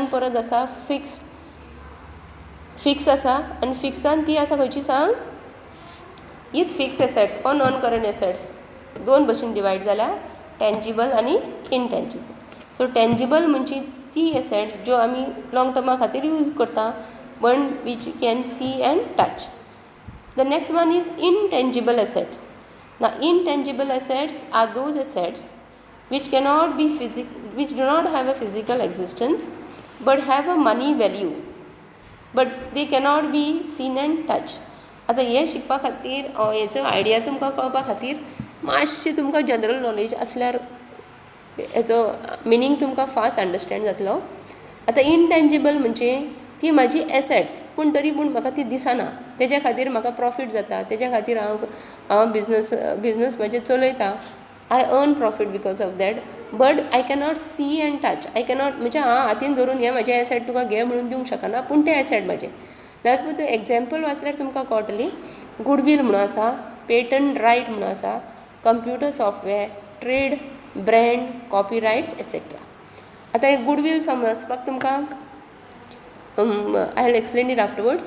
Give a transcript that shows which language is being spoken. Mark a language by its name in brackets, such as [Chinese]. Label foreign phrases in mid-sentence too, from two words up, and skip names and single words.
[English] non currentan [Konkani] परत आसा फिक्स फिक्स आसा आनी फिक्सान ती आसा खंयची सांग हीच [English] fix assets or non current assets [Konkani] दोन भशेन डिवायड जाल्या टँजिबल आनी इनटँजिबल [English] so tangible [Konkani] म्हणजे ती एसेट ज्यो आमी [English] long terma [Konkani] खातीर यूज करता पण [English] which can see and touch the next one is intangible assets. Now, intangible assets are those assets which cannot be which do not have a physical existence, but have a money value, but they cannot be seen and touched. [Konkani] आता हे शिकपा खातीर हेचो आयडिया तुमकां कळपा खातीर मातशें तुमकां [English] general knowledge [Konkani] आसल्यार हेचो मिनींग तुमकां [English] fast understand [Konkani] जातलो. आतां इनटँजिबल म्हणजे ती म्हाजी एसेट्स पूण तरी पूण म्हाका ती दिसना तेज्या खातीर म्हाका प्रॉफीट जाता तेज्या खातीर हांव बिजनस म्हाजे चलयता [English] I earn profit because of that but I cannot see and touch I cannot [Konkani] म्हणजे हांव हातीन धरून हे म्हाजे एसेट तुका घे म्हणून दिवंक शकना पूण ते एसेट म्हाजे जाल्यार तूं एग्जाम्पल वाचल्यार तुमकां कळटली गुडवील म्हणून आसा [English] patent right [Konkani] म्हणून आसा [English] computer software trade brand copyrights etcetera. [Konkani] आतां एक गुडवील समजपाक तुमकां [English] I will explain it afterwards.